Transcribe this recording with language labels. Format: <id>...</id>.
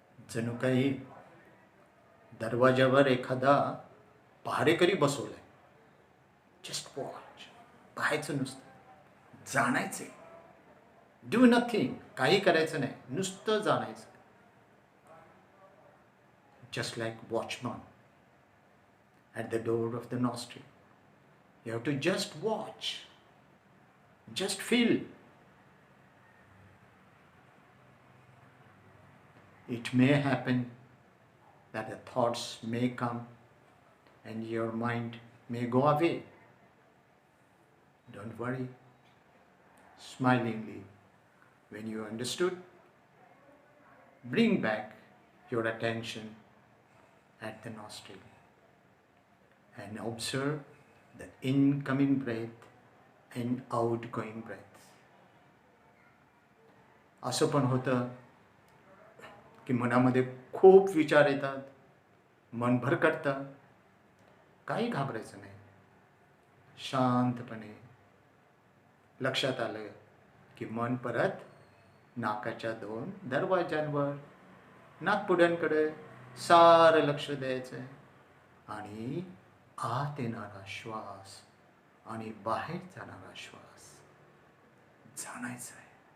<mr>जणू काही दरवाजावर एखादा पहारेकरी बसवलाय.</mr> <en>Just watch.</en> <mr>पाहायचं नुसतं, जाणायचे.</mr> <en>Do nothing.</en> <mr>काही करायचं नाही, नुसतं जाणायचं.</mr> <en>Just like watchman at the door of the nostril. You have to just watch. Just feel. It may happen that the thoughts may come and your mind may go away. Don't worry. Smilingly, when you understood, bring back your attention at the nostril and observe the incoming breath and outgoing breath.</en> <mr>असं पण होतं की मनामध्ये खूप विचार येतात, मन भरकटतं. काही घाबरायचं नाही. शांतपणे लक्षात आलं की मन परत नाकाच्या 2 दरवाजांवर, नाकपुड्यांकडे सारं लक्ष द्यायचं आणि आत येणारा श्वास आणि बाहेर जाणारा श्वास जाणायचा आहे.</mr>